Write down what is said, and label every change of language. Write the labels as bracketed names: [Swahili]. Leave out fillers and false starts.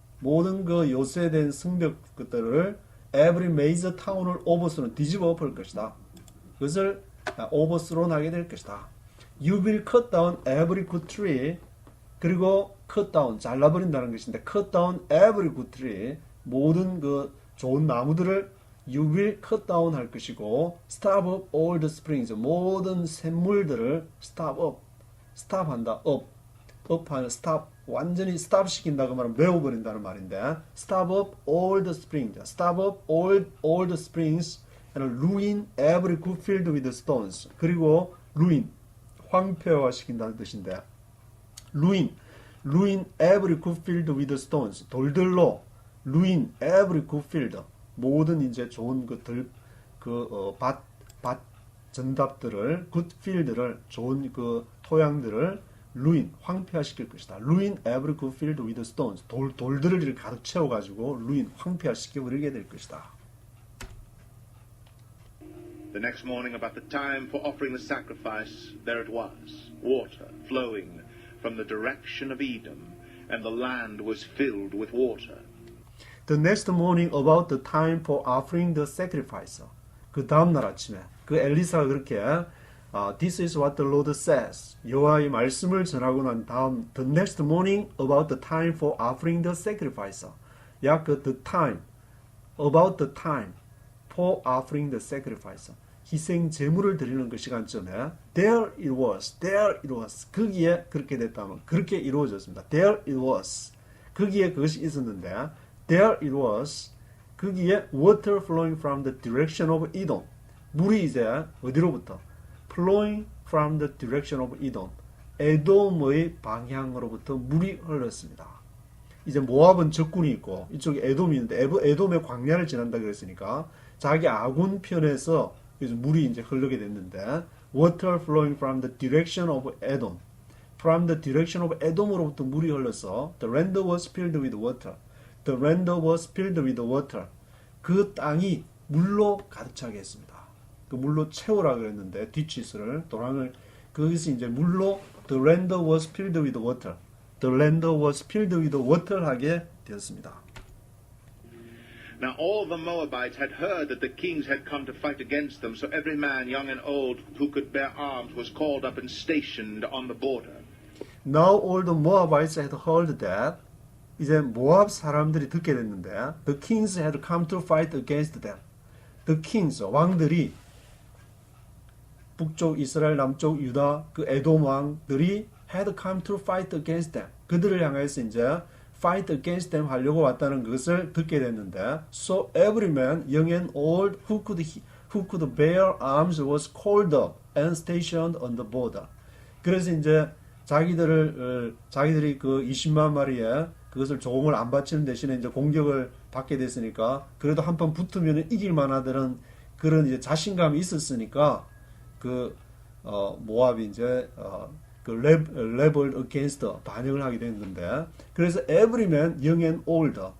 [Korean] 모든 그 요새된 성벽 것들을 [English] every major town [Korean] 을 overthrow 뒤집어 엎을 것이다. 그것을 overthrown 하게 될 것이다. [English] You will cut down every good tree. 그리고 cut down [Korean] 잘라버린다는 것인데 [English] cut down every good tree. [Korean] 모든 그 좋은 나무들을 [English] you will cut down [Korean] 할 것이고 [English] stop up all the springs. [Korean] 모든 샘물들을 stop 한다. up 하는 stop 완전히 stop 시킨다고 말하면 메워버린다는 말인데 [English] stop up all the springs. stop up all the springs and ruin every good field with stones. 그리고 ruin [Korean] 황폐화시킨다는 뜻인데 [English] ruin every good field with stones. [Korean] 돌들로 [English] ruin every good field. [Korean] 모든 이제 좋은 것들 밭 전답들을 [English] good field [Korean] 를 좋은 그 토양들을 ruin 황폐화시킬 것이다. [English] ruin every good field with stones. [Korean] 돌들을 이렇게 가득 채워 가지고 ruin 황폐화시켜 버리게 될 것이다. [English] The next morning, about the time for offering the sacrifice, there it was, water flowing from the direction of Edom, and the land was filled with water. The next morning about the time for offering the sacrifice. [Korean] 그 다음 날 아침에 그 엘리사가 그렇게 [English] This is what the Lord says. [Korean] 여호와의 말씀을 전하고 난 다음 [English] the next morning about the time for offering the sacrifice. [Korean] 약 그 [English] the time about the time for offering the sacrifice. [Korean] 희생 제물을 드리는 그 시간쯤에 [English] there it was. [Korean] 거기에 그렇게 됐다면 그렇게 이루어졌습니다. [English] There it was. [Korean] 거기에 그것이 있었는데 [English] there it was. 거기에 water flowing from the direction of Edom. [Korean] 물이 이제 어디로부터? [English] flowing from the direction of Edom. [Korean] 에돔의 방향으로부터 물이 흘렀습니다. 이제 모압은 적군이 있고 이쪽에 에돔이 있는데 에돔의 광야를 지난다 그랬으니까 자기 아군 편에서 그래서 물이 이제 흐르게 됐는데 [English] water flowing from the direction of Edom. From the direction of Edom으로부터 [Korean] 물이 흘러서 [English] the land was filled with water. The land was filled with water. [Korean] 그 땅이 물로 가득 차게 했습니다. 그 물로 채우라 그랬는데 뒷치수를 도랑을 거기서 이제 물로 [English] the land was filled with water. The land was filled with water [Korean] 하게 되었습니다. [English] Now all the Moabites had heard that the kings had come to fight against them, so every man, young and old, who could bear arms was called up and stationed on the border. Now all the Moabites had heard that. [Korean] 이제 모압 사람들이 듣게 됐는데 [English] the kings had come to fight against them. The kings, [Korean] 왕들이 북쪽 이스라엘, 남쪽 유다, 그 에돔 왕들이 [English] had come to fight against them. [Korean] 그들을 향해서 이제 [English] fight against them [Korean] 하려고 왔다는 것을 듣게 됐는데 [English] so every man, young and old, who could bear arms was called up and stationed on the border. [Korean] 그래서 이제 자기들이 그 20만 마리에 그것을 조공을 안 바치는 대신에 이제 공격을 받게 됐으니까 그래도 한판 붙으면 이길 만하다는 그런 이제 자신감이 있었으니까 그 모압이 이제 그 [English] rebel against [Korean] 반역을 하게 된 건데 그래서 [English] every man, young and old,